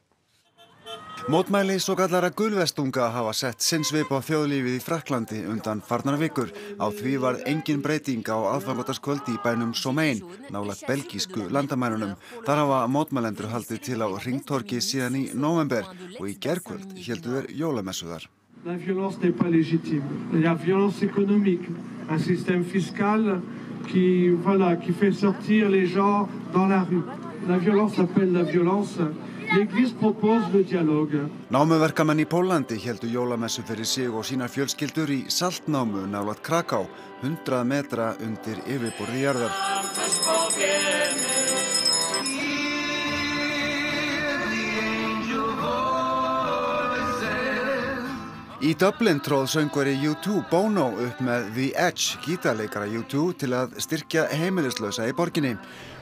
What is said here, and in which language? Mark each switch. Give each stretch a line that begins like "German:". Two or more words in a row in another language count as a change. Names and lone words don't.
Icelandic: Mótmæli svokallara gulvestunga hafa sett sinn svip á þjóðlífið í Frakklandi undan farnar vikur. Á því varð engin breyting á aðfangadagskvöldi í bænum Somein, nálægt belgísku landamærunum. Þar hafa mótmælendur haldið til á hringtorgi síðan í nóvember og í gærkvöld héldu þeir jólamessuðar.
French: La violence n'est pas légitime. Il y a violence économique, un système fiscal qui fait sortir les gens dans la rue. La violence appelle la violence. L'Église propose le dialogue.
Icelandic: Námuverkamenn í Pólandi héldu jólamessu fyrir sig og sínar fjölskyldur í saltnámu nálægt Kraká, 100 metra undir yfirborði jarðar. Í Dublin tróð söngvari U2 Bono upp með The Edge, gítarleikara U2, til að styrkja heimilislausa í borginni.